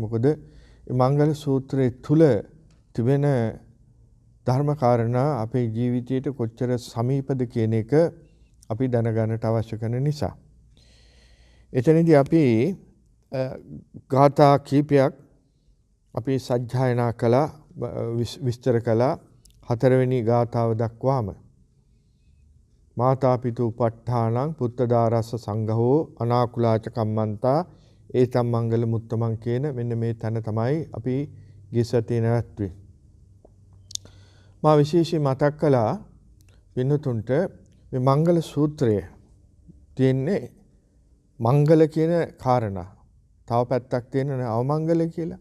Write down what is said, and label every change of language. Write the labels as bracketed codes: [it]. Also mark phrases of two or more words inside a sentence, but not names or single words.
[si] මොකද මේ මංගල සූත්‍රයේ තුල තිබෙන ධර්ම කාරණා අපේ ජීවිතයට කොච්චර සමීපද කියන එක අපි දැනගන්නට අවශ්‍ය කරන නිසා. එතනදී අපි ගාථා කීපයක් අපි සජ්ජායනා කළා, විස්තර කළා. හතරවෙනි ගාථාව දක්වාම [pi] මාතා පිතු උපට්ඨානං පුත්තදාරස්ස සංඝෝ අනාකුලාච කම්මන්තා ඒතම් මංගල මුත්තමන් [si] කියන මෙන්න මේ තැන තමයි අපි ගිසතේ නැවැත්වේ. මා විශේෂයෙන් මතක් කළා පින්නතුන්ට මේ මංගල සූත්‍රය තියෙන්නේ මංගල කියන කාරණා. තව පැත්තක් තියෙන අවමංගල කියලා.